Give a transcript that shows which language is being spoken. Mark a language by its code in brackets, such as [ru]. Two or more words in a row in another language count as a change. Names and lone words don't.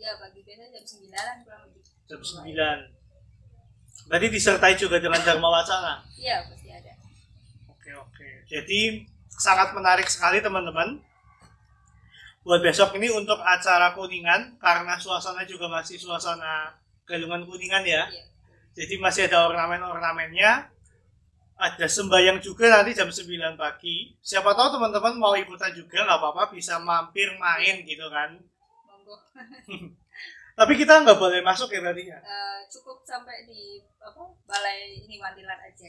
[id] Iya pagi biasa jam 9-an kurang lebih. Jam 9. Berarti disertai juga dengan Dharma Wacana. Iya pasti ada. Oke. Jadi sangat menarik sekali teman-teman. Buat besok ini untuk acara Kuningan karena suasana juga masih suasana galungan Kuningan ya. Iya. Jadi masih ada ornamen-ornamennya. Ada sembahyang juga nanti jam 9 pagi. Siapa tahu teman-teman mau ikutan juga nggak apa-apa bisa mampir main gitu kan. Monggo. Tapi kita nggak boleh masuk ya berarti ya? Cukup sampai di balai ini Wantilan aja.